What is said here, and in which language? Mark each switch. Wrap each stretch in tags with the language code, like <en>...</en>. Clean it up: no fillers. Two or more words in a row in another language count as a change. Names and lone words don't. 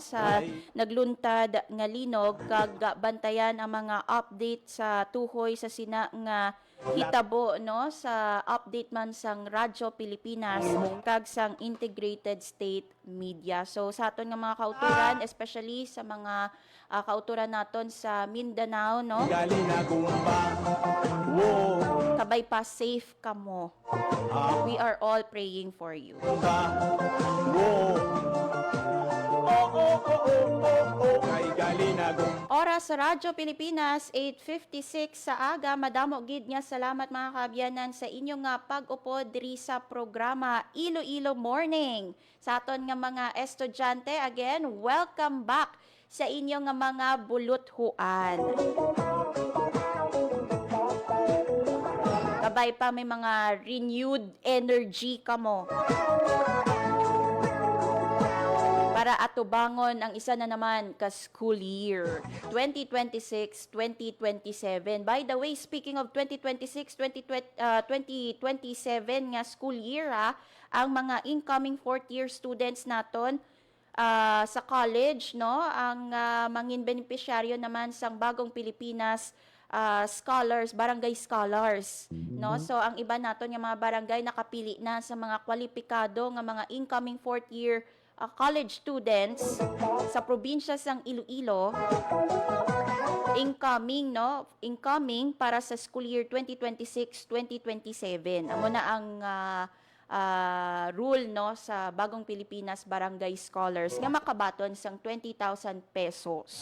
<hil>Sa nagluntad nga linog kag bantayan ang mga update sa tuhoy sa sina nga hitabo, no, sa update man sang Radyo Pilipinas kag sang Integrated State Media. So sa aton nga mga kauturan, especially sa mga kauturan naton sa Mindanao, no, Gali na gumba. Wo. kabay pa safe kamo.</hil> <en>We are all praying for you.</en> <hil>Ba. Wo. Kay gali na gumba. Oras sa Radyo Pilipinas, 8:56 sa aga. Madamo gid nga salamat mga kaabyanan sa inyong nga pag-upo diri sa programa Iloilo Morning. Sa aton nga mga estudyante, again,</hil> <en>welcome back</en> <hil>sa inyong nga mga buluthuan. Kabay pa may mga</hil> <en>renewed energy</en> <hil>kamo. Para atubangon ang isa na naman ka</hil> <en>school year</en> <hil>2026-2027.</hil> <en>By the way, speaking of</en> <hil>2026-2027 nga school year, ang mga</hil> <en>incoming fourth year students</en> <hil>naton sa college, no, ang mangin beneficiaryo naman sang Bagong Pilipinas scholars, barangay scholars, no? So ang iba naton nga mga barangay nakapili na sa mga kwalipikado nga mga</hil> <en>incoming fourth year college students</en> <hil>sa probinsya sang Iloilo, incoming, no? Incoming para sa</hil> <en>school year</en> <hil>2026-2027. Amo na ang rule, no, sa Bagong Pilipinas Barangay Scholars nga makabaton sang 20,000 pesos.</hil>